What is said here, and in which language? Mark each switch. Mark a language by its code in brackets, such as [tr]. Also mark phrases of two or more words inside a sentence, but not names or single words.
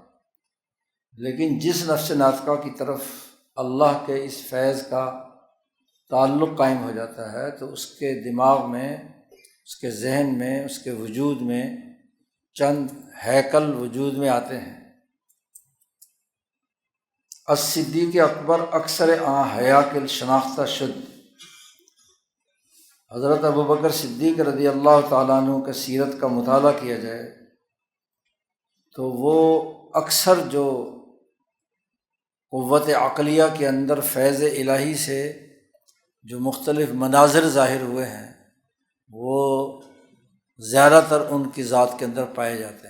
[ur] لیکن جس نفس ناطقہ کی طرف اللہ کے اس فیض کا تعلق قائم ہو جاتا ہے تو اس کے دماغ میں، اس کے ذہن میں، اس کے وجود میں چند ہیکل وجود میں آتے ہیں۔ [fa] الصدیق اکبر اکثر آن حیاکل شناختہ شد۔ [ur] حضرت ابوبکر صدیق [ar] رضی اللہ تعالیٰ عنہ [ur] کا سیرت کا مطالعہ کیا جائے تو وہ اکثر جو قوت عقلیہ کے اندر فیض الہی سے جو مختلف مناظر ظاہر ہوئے ہیں وہ زیادہ تر ان کی ذات کے اندر پائے جاتے ہیں۔